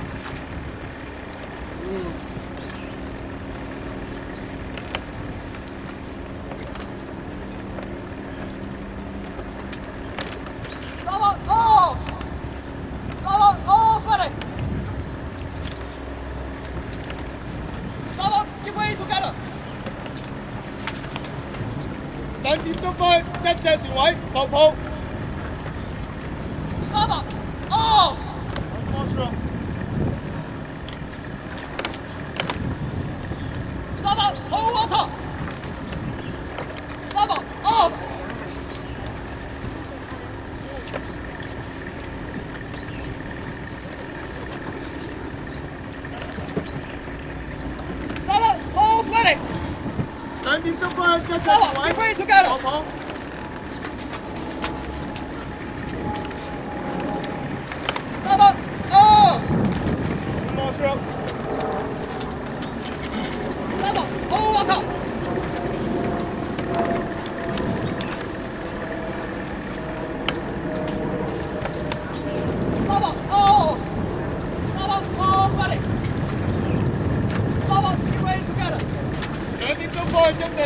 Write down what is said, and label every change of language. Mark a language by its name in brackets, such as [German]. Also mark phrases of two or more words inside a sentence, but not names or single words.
[English] Power off. Power off ready. Power, keep it together. [Cantonese] 2 點鐘半，一隻船位落鋪。 [English] Starboard, off. One more stroke. Starboard, on water. Starboard, off. Starboard, all ready. [Cantonese] 2 點鐘半，一隻船位落鋪。 [English] Starboard, off. One more stroke. Starboard, on water. Starboard, off. Starboard, off ready. Starboard, keep it together. [Cantonese] 2 點鐘半，一隻